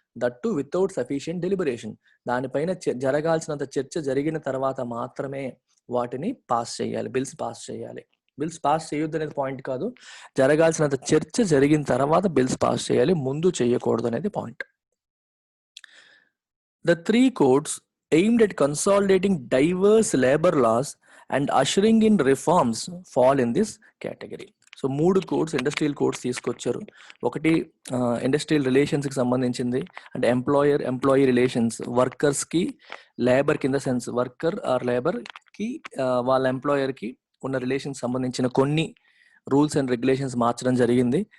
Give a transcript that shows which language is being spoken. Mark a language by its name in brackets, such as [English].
[English] That without sufficient deliberation. [Telugu] దానిపైన జరగాల్సినంత చర్చ జరిగిన తర్వాత మాత్రమే వాటిని పాస్ చేయాలి, బిల్స్ పాస్ చేయాలి. బిల్స్ పాస్ చేయొద్దు అనేది పాయింట్ కాదు, జరగాల్సినంత చర్చ జరిగిన తర్వాత బిల్స్ పాస్ చేయాలి, ముందు చేయకూడదు అనేది point. [English] The three codes aimed at consolidating diverse labor laws and ushering in reforms fall in this category. [Telugu] So 3 codes industrial codes తీసుకొచ్చారు. ఒకటి ఇండస్ట్రియల్ రిలేషన్స్కి సంబంధించింది, అంటే ఎంప్లాయీ రిలేషన్స్, వర్కర్స్కి లేబర్ కింద సెన్స్ వర్కర్ ఆర్ లేబర్కి వాళ్ళ ఎంప్లాయర్కి ఉన్న రిలేషన్స్ సంబంధించిన కొన్ని రూల్స్ అండ్ రెగ్యులేషన్స్ మార్చడం జరిగింది.